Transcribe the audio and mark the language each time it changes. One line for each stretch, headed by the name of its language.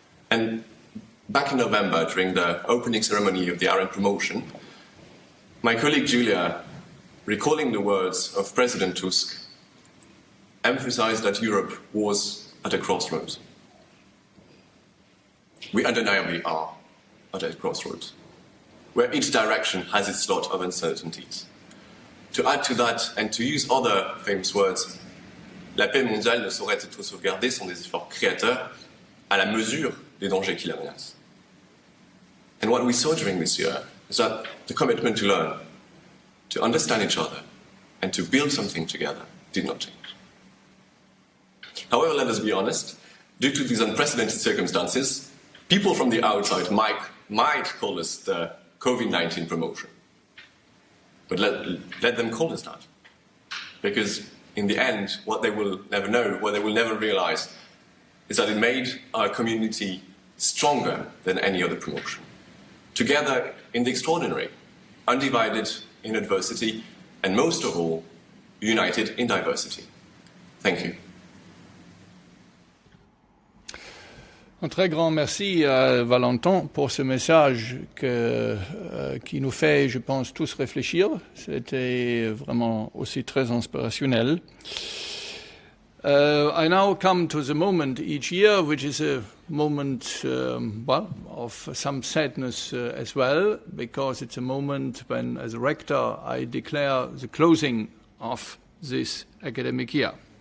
English: And back in November, during the opening ceremony of the Arendt promotion, my colleague Julia, recalling the words of President Tusk, emphasized that Europe was at a crossroads. We undeniably are at a crossroads, where each direction has its lot of uncertainties. To add to that, and to use other famous words,
French: la paix mondiale ne saurait être sauvegardée sans des efforts créateurs à la mesure des dangers qui la menacent.
English: And what we saw during this year is that the commitment to learn, to understand each other, and to build something together did not change. However, let us be honest, due to these unprecedented circumstances, people from the outside might call us the COVID-19 promotion. But let them call us that. Because in the end, what they will never know, what they will never realize, is that it made our community stronger than any other promotion. Together in the extraordinary, undivided in adversity, and most of all, united in diversity. Thank you.
French: Un très grand merci à Valentin pour ce message qui nous fait, je pense, tous réfléchir. C'était vraiment aussi très inspirationnel.
English: I now come to the moment each year, which is a moment, of some sadness as well, because it's a moment when, as a rector, I declare the closing of this academic year.